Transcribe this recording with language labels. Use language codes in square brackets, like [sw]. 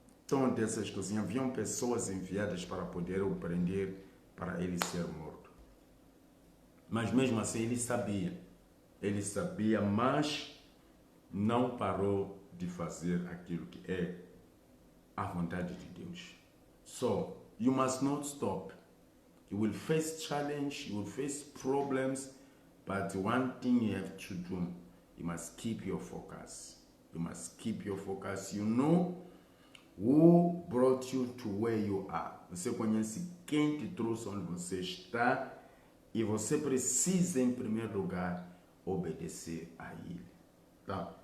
[pt] Então, dessas coisinhas, haviam pessoas enviadas para poder o prender, para ele ser morto. Mas mesmo assim ele sabia, mas não parou de fazer aquilo que é a vontade de Deus. [en] So, you must not stop. You will face challenge, you will face problems, but one thing you have to do, you must keep your focus. You must keep your focus. You know who brought you to where you are. [pt] Você conhece quem te trouxe onde você está e você precisa, em primeiro lugar, obedecer a ele. Tá?